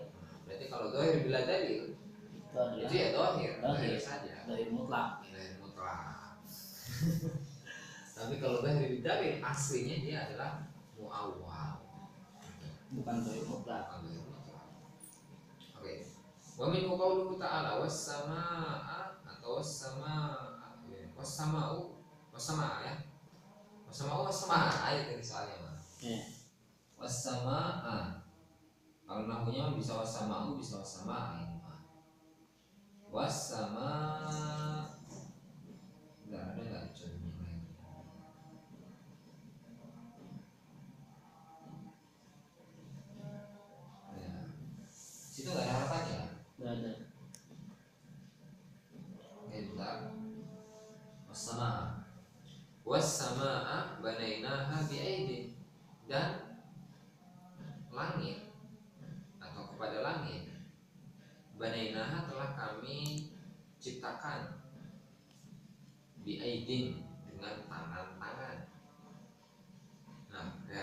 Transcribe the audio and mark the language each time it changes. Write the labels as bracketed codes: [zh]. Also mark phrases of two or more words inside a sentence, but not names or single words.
[id] Berarti kalau [ar] zahir bila dalil [id] itu ya zahir saja. [ar] Zahir mutlak. [id] Tapi kalau [ar] zahir bid-dalil [id] aslinya dia adalah muawwal, bukan [ar] zahir mutlak. [id] Oke. [ar] Wa min qauluhu ta'ala was-samaa'a, atau was-samaa'a ya. [id] Was-samaa'a ayat ini soalnya Mas. Was-samaa'a. Kalau nahunya bisa was-samaa'u, bisa was-samaa'a. [ar] Was-samaa'a. [id] Enggak ada contohnya lain. Situ nggak ada harapannya? Nggak ada. Bentar. [ar] Was-samaa'a banainaha bi'aidin, [id] dan langit atau kepada langit banainaha telah kami ciptakan bi'aidin, dengan tangan-tangan. Nah, ya.